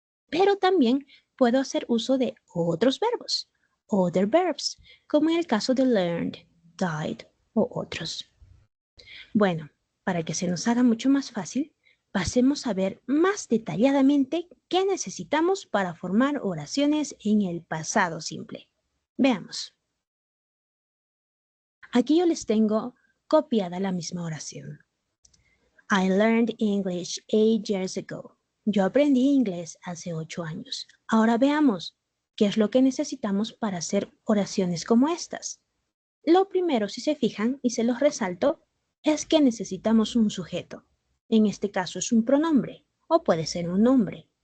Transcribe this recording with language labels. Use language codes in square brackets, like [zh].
[es] Pero también puedo hacer uso de otros verbos, other verbs, como en el caso de learned, died o otros. Bueno, para que se nos haga mucho más fácil, pasemos a ver más detalladamente qué necesitamos para formar oraciones en el pasado simple. Veamos. Aquí yo les tengo copiada la misma oración. [en] I learned English 8 years ago. [es] Yo aprendí inglés hace 8 años. Ahora veamos qué es lo que necesitamos para hacer oraciones como estas. Lo primero, si se fijan, y se los resalto, es que necesitamos un sujeto. En este caso es un pronombre, o puede ser un nombre.